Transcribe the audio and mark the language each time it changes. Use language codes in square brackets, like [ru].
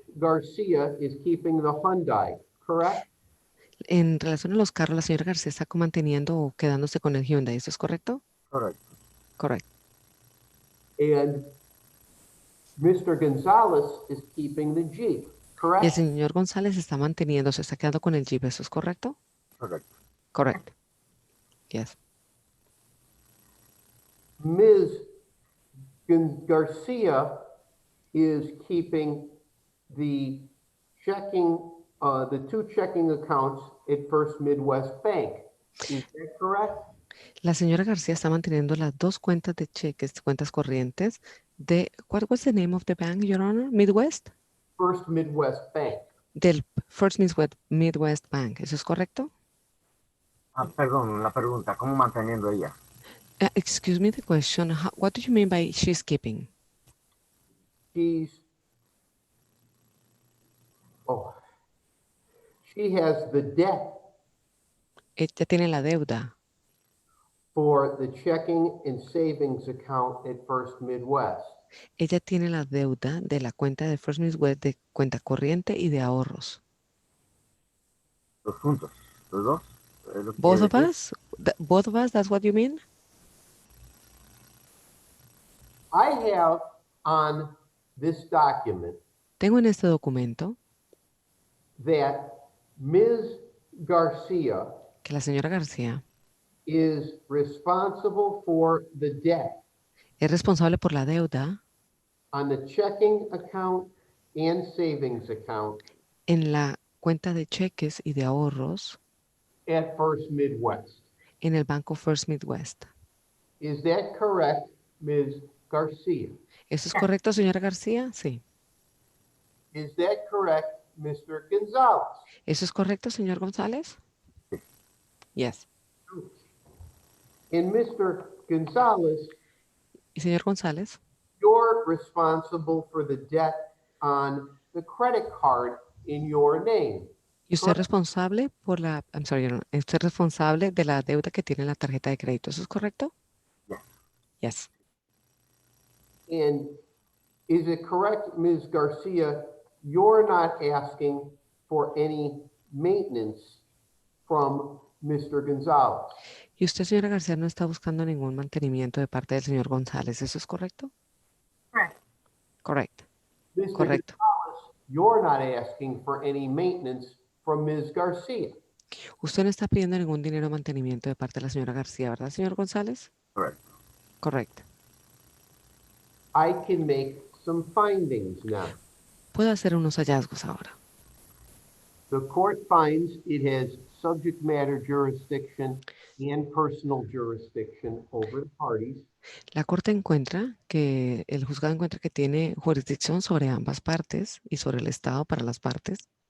[en] Garcia is keeping the Hyundai, correct? [es] En relación a los carros, la señora García está manteniendo o quedándose con el Hyundai. ¿Eso es correcto? Correcto. Correcto. [en] And Mr. Gonzalez is keeping the Jeep, [es] Y el [en] correct? [es] señor González está manteniendo, se está quedando con el Jeep. ¿Eso es correcto? Correcto. Correcto. [en] Yes. Ms. Garcia is keeping the two checking accounts at First Midwest Bank. Is that correct? [es] La señora García está manteniendo las dos cuentas de cheques, cuentas corrientes de, [en] what was the name of the bank, Your Honor? Midwest? First Midwest Bank. [es] Del First Midwest Bank. ¿Eso es correcto? Perdón, la pregunta, ¿cómo manteniendo ella? [en] Excuse me the question. What do you mean by she's keeping? She has the debt [es] Ella tiene la deuda [en] for the checking and savings account at First Midwest. [es] Ella tiene la deuda de la cuenta de First Midwest de cuenta corriente y de ahorros. Los juntos, los dos. Es lo que [en] Both [es] quiere [en] of [es] decir. [en] us? Both of us, that's what you mean? I have on this document [es] Tengo en este documento [en] that Ms. Garcia [es] que la señora García [en] is responsible for the debt [es] es responsable por la deuda [en] on the checking account and savings account [es] en la cuenta de cheques y de ahorros [en] at First Midwest. [es] en el Banco First Midwest. [en] Is that correct, Ms. Garcia? [es] ¿Eso es correcto, señora García? Sí. [en] Is that correct, Mr. Gonzalez? [es] ¿Eso es correcto, señor González? [en] Yes. And Mr. Gonzalez, [es] Y señor González, [en] you're responsible for the debt on the credit card in your name. [es] y usted es responsable por la, [en] I'm sorry, no, [es] usted es responsable de la deuda que tiene en la tarjeta de crédito. ¿Eso es correcto? [en] Yes. And is it correct, Ms. Garcia, you're not asking for any maintenance from Mr. Gonzalez? [es] Y usted, señora García, no está buscando ningún mantenimiento de parte del señor González. ¿Eso es correcto? [en] Correct. [es] Correcto. [en] Mr. [es] Correcto. [en] Gonzalez, you're not asking for any maintenance from Ms. Garcia. [es] Usted no está pidiendo ningún dinero de mantenimiento de parte de la señora García, ¿verdad, señor González? [en] Correct. [es] Correcto. [en] I can make some findings now. [es] Puedo hacer unos hallazgos ahora. [en] The court finds it has subject matter jurisdiction and personal jurisdiction over the parties. [es] La Corte encuentra que el juzgado encuentra que tiene jurisdicción sobre ambas partes y sobre el Estado para las partes.